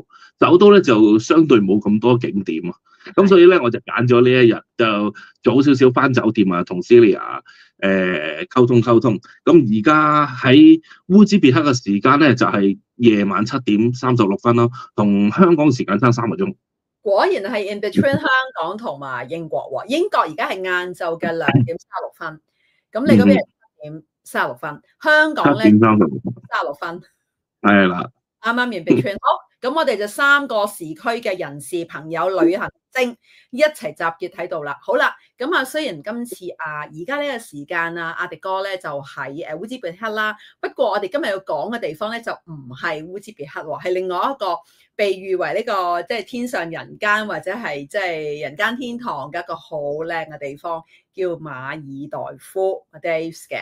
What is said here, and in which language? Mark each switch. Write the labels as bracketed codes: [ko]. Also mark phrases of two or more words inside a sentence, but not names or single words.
[yue] 首都咧就相對冇咁多景點啊，咁所以咧我就揀咗呢一日，就早少少翻酒店啊，同 Celia 溝通。咁而家喺烏茲別克嘅時間咧就係夜晚7:36咯，同香港時間差3個鐘。果然係 [en] in between [yue] 香港同埋英國喎。英國而家係晏晝嘅2:36，咁你嗰邊係7:36，香港咧7:36。係啦，啱啱 [en] in between。 [yue] 好，咁我哋就3個時區嘅人士朋友旅行精一齊集結喺度啦。好啦，咁雖然今次而家呢個時間阿迪哥咧就喺烏茲別克啦，不過我哋今日要講嘅地方咧就唔係烏茲別克喎，係另外一個被譽為呢個即係天上人間或者係即係人間天堂嘅一個好靚嘅地方，叫馬爾代夫 Maldives 嘅。